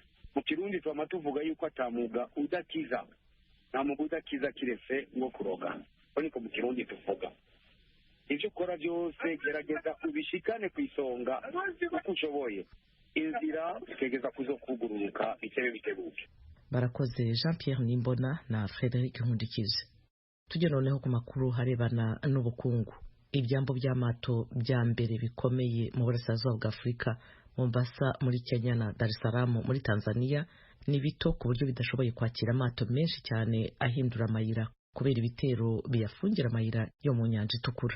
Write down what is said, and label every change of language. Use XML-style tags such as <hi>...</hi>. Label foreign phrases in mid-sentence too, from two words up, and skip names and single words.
<rn>Mu kirundi twama tuvuga yuko atamuga udakiza, nta muga udakiza kiretse ngo kuroga. Ariko mu kirundi tuvuga ivyo ukora byose gerageza ubishikane ku isonga uko ushoboye, inzira zikegeza kuzokugururuka bitebe bitebuke. Barakoze Jean Pierre Nimbona na Frederic Nkundikije. Tujye noneho ku makuru harebana n'ubukungu. Ibyambo by'amato bya mbere bikomeye mu burasirazuba bwa Afurika, Mombasa muri Kenya na Dar es Salaam muri Tanzania, ni bito ku buryo bidashoboye kwakira amato menshi cyane ahindura amayira kubera ibitero biyafungira amayira yo mu nyanja itukura.</rn>